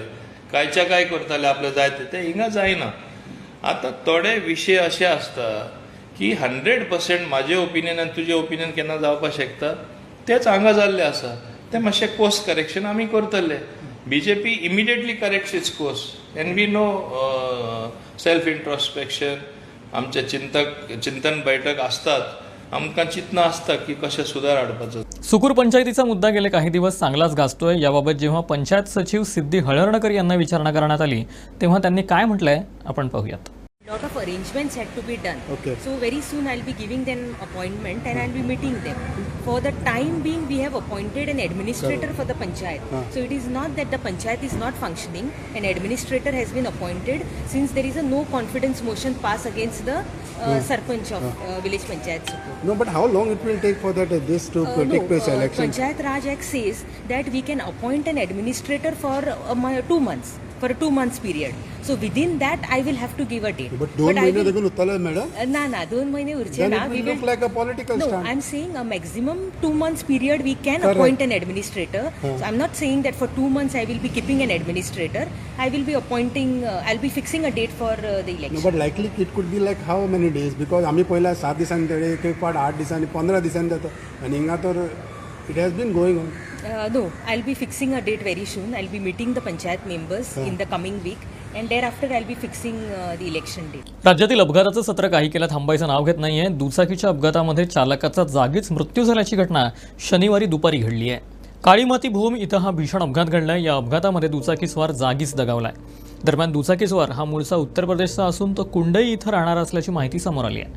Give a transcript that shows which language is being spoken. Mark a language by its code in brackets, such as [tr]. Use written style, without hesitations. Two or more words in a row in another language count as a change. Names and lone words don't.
[kok] कांयच्या काय करताले आपले जाय ते हिंगा जायना आतां थोडे विशय अशे आसता की 100% म्हाजें ओपिनियन आनी तुजें ओपिनियन केन्ना जावपाक शकता तेच हांगा जाल्लें आसा ते मातशें [en] course correction [kok] आमी करतले [en] BJP immediately corrects its course and we know self introspection [kok] आमचे चिंतन बैठक असतात आमकां चिंतना आसता की कशें सुदार हाडपाचो [mr] सुकूर पंचायतीचा मुद्दा गेले काही दिवस चांगलाच गाजतोय याबाबत जेव्हा पंचायत सचिव सिद्धी हळर्णकर यांना विचारणा करण्यात आली तेव्हा त्यांनी काय म्हटलंय आपण पाहूयात. [en] Lot of arrangements had to be done. Okay. So very soon I'll be giving them appointment and I'll be meeting them. For the time being, we have appointed an administrator for the panchayat. So it is not that the panchayat is not functioning. An administrator has been appointed since there is a no confidence motion passed against the sarpanch of village panchayat Sukur. No, but how long it will take for that this to take place elections? Panchayat Raj Act says that we can appoint an administrator for 2 months. For a 2 months period. So within that, I will have to give a date. [kok] But 2 महिने देखून उरतले मॅडम ना 2 महिने उरचे [en] Then [kok] ना [en] it will look like a political no stand. I'm saying a maximum 2 months period we can appoint an administrator. So I'm not saying that for 2 months I will be keeping an administrator. I will be appointing I'll be fixing a date for the election. No, but likely it could be like how many days because [kok] आम्ही पहिला 7 दिवसांनी तेडे एक पाट 8 दिवसांनी 15 दिवसांनी जातो आणि हिंगा तर [en] it has been going on. No, I'll be fixing a date very soon. I'll be meeting the panchayat members in the coming week and thereafter I'll be fixing the election date. [mr] राज्यातील अपघाताचं सत्र काही केलं थांबायचं नाव घेत नाहीये. दुचाकीच्या अपघातामध्ये चालकाचा जागीच मृत्यू झाल्याची घटना शनिवारी दुपारी घडली आहे. काळीमाती भूम इथं हा भीषण अपघात घडलाय. या अपघातामध्ये दुचाकीस्वार जागीच दगावलाय. दरम्यान दुचाकीस्वार हा मूळचा उत्तर प्रदेशचा असून तो कुंडई इथं राहणार असल्याची माहिती समोर आली आहे.